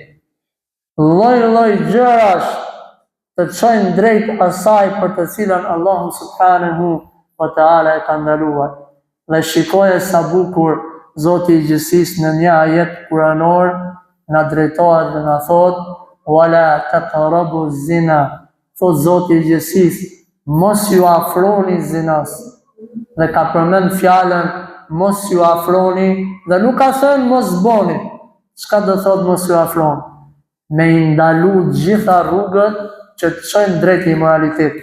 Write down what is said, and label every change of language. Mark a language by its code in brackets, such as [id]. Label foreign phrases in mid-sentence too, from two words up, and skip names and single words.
[sq] Lloj gjërash të çojnë drejt asaj për të cilën Allahu [ar] سبحانه وتعالى [sq] e ka ndaluar. Dhe shikoje sa bukur Zoti i gjithësisë në një ajet kuranor na drejtohet dhe na thot [ar] ولا تقربوا الزنا. [sq] Thot Zoti i gjithësisë, mos ju afroni zinas. Dhe ka përmend fjalën mos ju afroni dhe nuk ka thënë mos boni. Çka do thot mos ju afroni? Me i ndalu gjitha rrugët që të çojnë drejt immoralitetit.